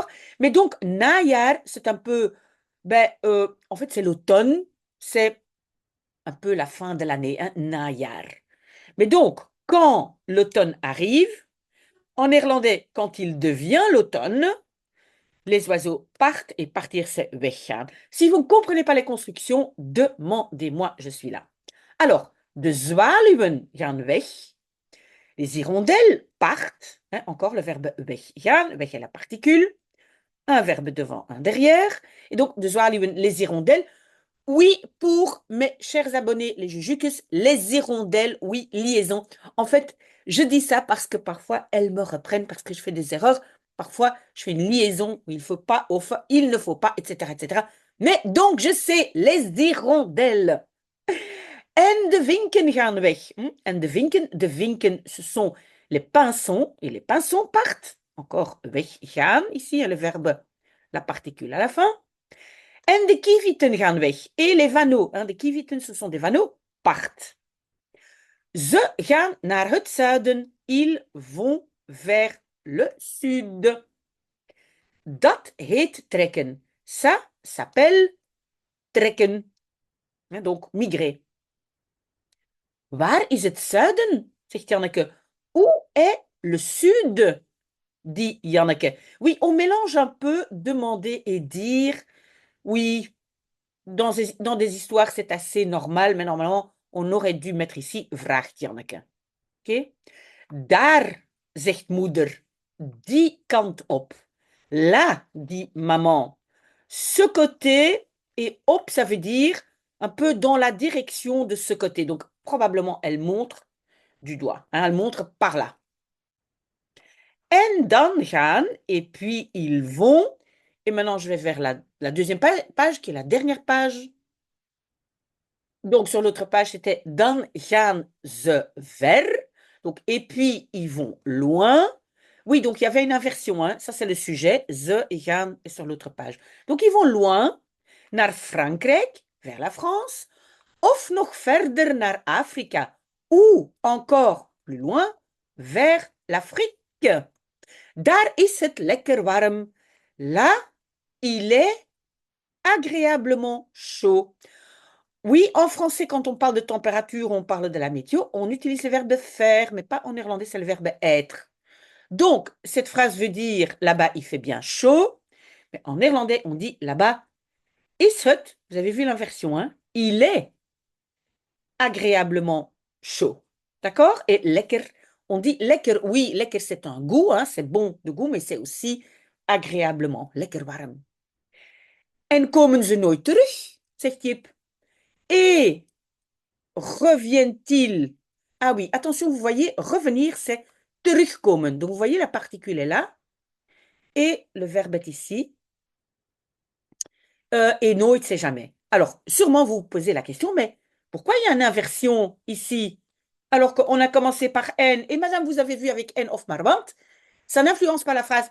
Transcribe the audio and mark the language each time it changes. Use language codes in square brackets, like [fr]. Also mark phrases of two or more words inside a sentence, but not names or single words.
[fr] Mais donc, najaar, c'est un peu, en fait, c'est l'automne, c'est un peu la fin de l'année, hein, najaar. Mais donc, quand l'automne arrive, en néerlandais, quand il devient l'automne, Les oiseaux partent et partir, c'est weggaan. Si vous ne comprenez pas les constructions, demandez-moi, je suis là. Alors, [nl] de zwaluwen gaan weg. [fr] Les hirondelles partent. Hein, encore le verbe weggaan. Weg est la particule. Un verbe devant, un derrière. Et donc, [nl] de zwaluwen, [fr] les hirondelles. Oui, pour mes chers abonnés, les jujukus, les hirondelles, oui, liaison. En fait, je dis ça parce que parfois, elles me reprennent parce que je fais des erreurs. Parfois, je fais une liaison où il faut pas, il ne faut pas, etc., etc. Mais donc, je sais, les hirondelles. [nl] En de vinken gaan weg. En de vinken, [fr] ce sont les pinsons. Et les pinsons partent. Encore weggaan, ici, le verbe, la particule à la fin. [nl] En de kieviten gaan weg. [fr] Et les vanneaux, [nl] de kieviten, [fr] ce sont des vanneaux, partent. [nl] Ze gaan naar het zuiden. [fr] Ils vont vers le sud. [nl] Dat heet trekken. [fr] Ça s'appelle trekken. Donc, migrer. [nl] Waar is het zuiden? Zegt Janneke. [fr] Où est le sud? Dit Janneke. Oui, on mélange un peu demander et dire. Oui, dans des histoires, c'est assez normal, mais normalement, on aurait dû mettre ici [nl] vraagt Janneke. [fr] Oké? [nl] Daar, zegt moeder, die kant op. [fr] Là, dit maman. Ce côté, et op, ça veut dire un peu dans la direction de ce côté. Donc, probablement, elle montre du doigt. Elle montre par là. [nl] En dan gaan, [fr] et puis ils vont. Et maintenant, je vais vers la deuxième page, qui est la dernière page. Donc, sur l'autre page, c'était [nl] dan gaan ze ver. [fr] Donc, et puis, ils vont loin. Oui, donc il y avait une inversion. Hein. Ça, c'est le sujet. Ze et gaan est sur l'autre page. Donc, ils vont loin, [nl] naar Frankrijk, [fr] vers la France, [nl] of nog verder naar Afrika, [fr] ou encore plus loin, vers l'Afrique. [nl] Daar is het lekker warm. [fr] Là, il est agréablement chaud. Oui, en français, quand on parle de température, on parle de la météo, on utilise le verbe faire, mais pas en néerlandais, c'est le verbe être. Donc, cette phrase veut dire là-bas, il fait bien chaud, mais en néerlandais, on dit là-bas, [nl] is het, [fr] vous avez vu l'inversion, hein? Il est agréablement chaud. D'accord? Et lekker, on dit lekker, oui, lekker c'est un goût, hein, c'est bon de goût, mais c'est aussi agréablement, [nl] lekker warm. En komen ze nooit terug, zegt Jip. [fr] Et reviennent-ils? Ah oui, attention, vous voyez, revenir, c'est terugkomen. Donc, vous voyez, la particule est là. Et le verbe est ici. Et nooit, c'est jamais. Alors, sûrement, vous vous posez la question, mais pourquoi il y a une inversion ici, alors qu'on a commencé par N, et madame, vous avez vu avec N of Marwant, ça n'influence pas la phrase.